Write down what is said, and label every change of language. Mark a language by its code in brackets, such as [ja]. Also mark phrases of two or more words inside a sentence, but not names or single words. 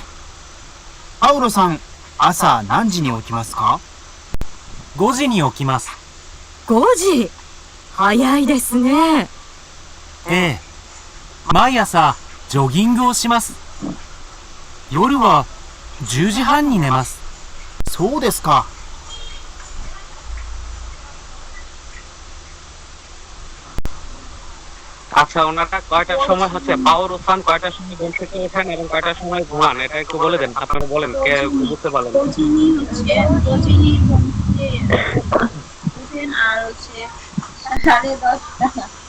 [ja] アウロさん、朝何時に起きますか？5時に起きます。 5時。早いですね。ええ。毎朝ジョギングをします。夜は10時半に寝ます。そうですか。 [bn] আচ্ছা, ওনারা কয়টার সময় হচ্ছে পাওয়ার উত্থান, কয়টার সময় ঘুম থেকে ওঠেন এবং কয়টার সময় ঘুমান, এটা একটু বলে দেন। আপনারা বলেন, কে বুঝতে পারলেন? রজনী ঘুম থেকে উঠেন আর হচ্ছে 10:30।